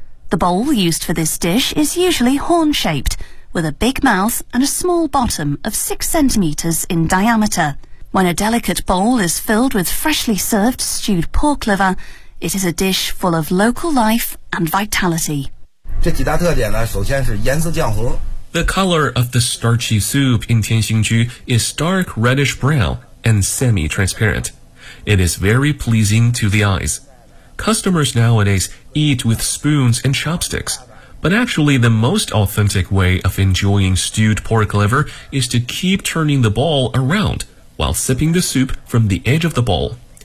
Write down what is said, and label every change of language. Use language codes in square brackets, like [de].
[en] The bowl used for this dish is usually horn-shaped, with a big mouth and a small bottom of 6 centimeters in diameter. When a delicate bowl is filled with freshly served stewed pork liver, it is a dish full of local life and vitality. [zh] 这几大特点呢，首先是颜色酱红。 [en] The color of the starchy soup in Tianxingju is dark reddish brown and semi-transparent. It is very pleasing to the eyes. Customers nowadays eat with spoons and chopsticks, but actually the most authentic way of enjoying stewed pork liver is to keep turning the bowl around while sipping the soup from the edge of the bowl.